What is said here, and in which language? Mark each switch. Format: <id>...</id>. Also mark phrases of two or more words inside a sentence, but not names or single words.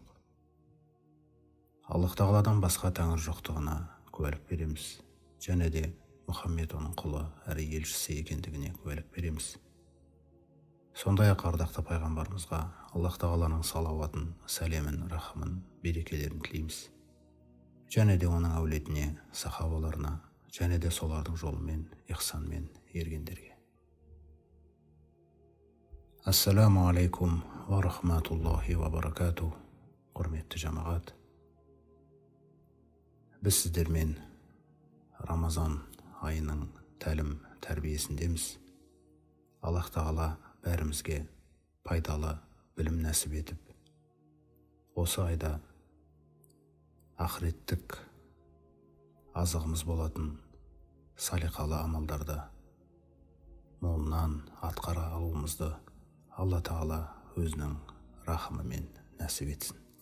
<kk>Аллах тағаладан басқа тәңір жоқтығына куәлік береміз, және де Мұхаммед оның құлы әрі елшісі екендігіне куәлік береміз. Сондай-ақ ардақты пайғамбарымызға Аллах тағаланың салауатын, сәлемін, рахымын, берекелерін тілейміз. Және де оның әулетіне, сахабаларына, және де солардың жолымен, ихсанмен ергендерге.</kk> <ar>السلام عليكم ورحمة الله وبركاته.</ar> <kk>Құрметті жамағат, біз сіздермен Рамазан айының тәлім тәрбиесіндеміз. Аллах тағала бәрімізге пайдалы білім нәсіп етіп, осы айда ақыреттік азығымыз болатын салиқалы амалдарды молынан атқара алуымызды Алла тағала өзінің рахымымен нәсіп етсін.</kk>